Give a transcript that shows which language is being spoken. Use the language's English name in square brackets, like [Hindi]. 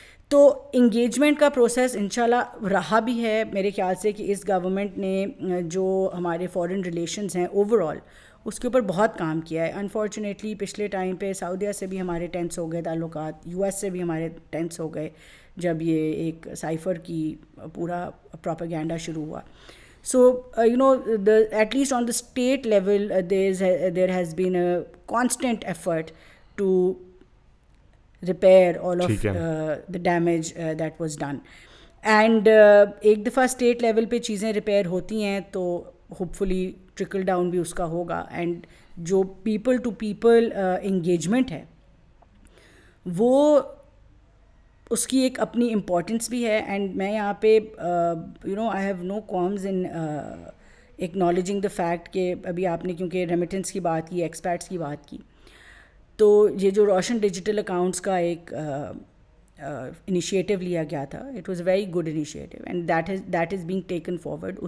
[Urdu] تو انگیجمنٹ کا پروسیس انشاءاللہ رہا بھی ہے میرے خیال سے کہ اس گورنمنٹ نے جو ہمارے فارن ریلیشنز ہیں اوور آل اس کے اوپر بہت کام کیا ہے. انفارچونیٹلی پچھلے ٹائم پہ سعودیہ سے بھی ہمارے ٹینس ہو گئے تعلقات, یو ایس سے بھی ہمارے ٹینس ہو گئے جب یہ ایک سائفر کی پورا پروپیگینڈا شروع ہوا. [English] So, at least on the state level, there has been a constant effort to repair all of the damage that was done. [Urdu] And ایک دفعہ اسٹیٹ لیول پہ چیزیں ریپیئر ہوتی ہیں تو ہوپ فلی ٹرکل ڈاؤن بھی اس کا ہوگا. اینڈ جو پیپل ٹو پیپل انگیجمنٹ ہے وہ اس کی ایک اپنی امپورٹنس بھی ہے. اینڈ میں یہاں پہ [English] I have no qualms in acknowledging the fact [Urdu] کہ ابھی آپ نے کیونکہ ریمیٹنس کی بات کی, ایکسپیٹس کی بات کی, تو یہ جو روشن ڈیجیٹل اکاؤنٹس کا ایک انیشیٹو لیا گیا تھا, [English] It was a very good initiative and that is being taken forward.